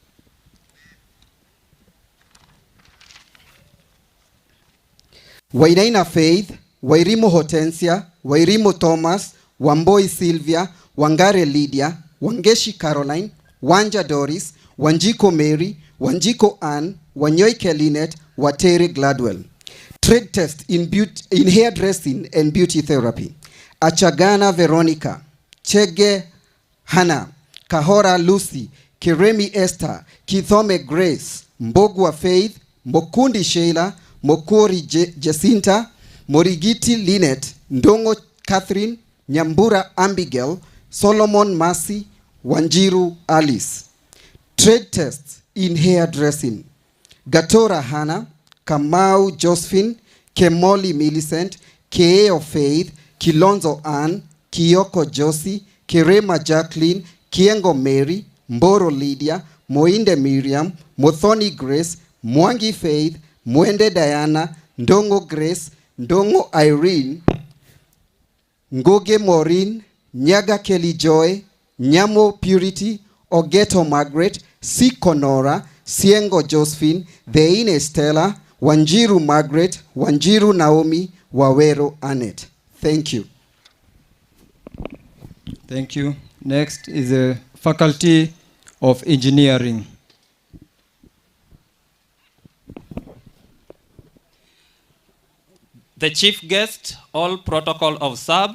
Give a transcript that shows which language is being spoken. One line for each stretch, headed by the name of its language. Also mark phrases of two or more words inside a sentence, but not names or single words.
English: Wainaina Faith, Wairimo Hortensia, Wairimo Thomas, Wamboi Sylvia, Wangare Lydia, Wangeshi Caroline, Wanja Doris, Wanjiko Mary, Wanjiko Ann, Wanyoike Lynette, Watere Gladwell. Trade test in hairdressing and beauty therapy. Achagana Veronica, Chege Hannah, Kahora Lucy, Kiremi Esther, Kithome Grace, Mbogwa Faith, Mokundi Sheila, Mokori Jacinta, Morigiti Lynette, Ndongo Catherine, Nyambura Abigail, Solomon Mercy, Wanjiru Alice. Trade tests in hairdressing. Gatora Hannah, Kamau Josephine, Kemoli Millicent, Keo Faith, Kilonzo Ann, Kioko Josie, Kirema Jacqueline, Kiengo Mary, Mboro Lydia, Moinde Miriam, Mothoni Grace, Mwangi Faith, Mwende Diana, Ndongo Grace, Ndongo Irene, Ngoge Maureen, Nyaga Kelly Joy, Nyamo Purity, Ogeto Margaret, Siko Nora, Siengo Josephine, Theine Stella, Wanjiru Margaret, Wanjiru Naomi, Wawero Annette. Thank you. Thank you. Next is the Faculty of Engineering. The chief guest, all protocol observed.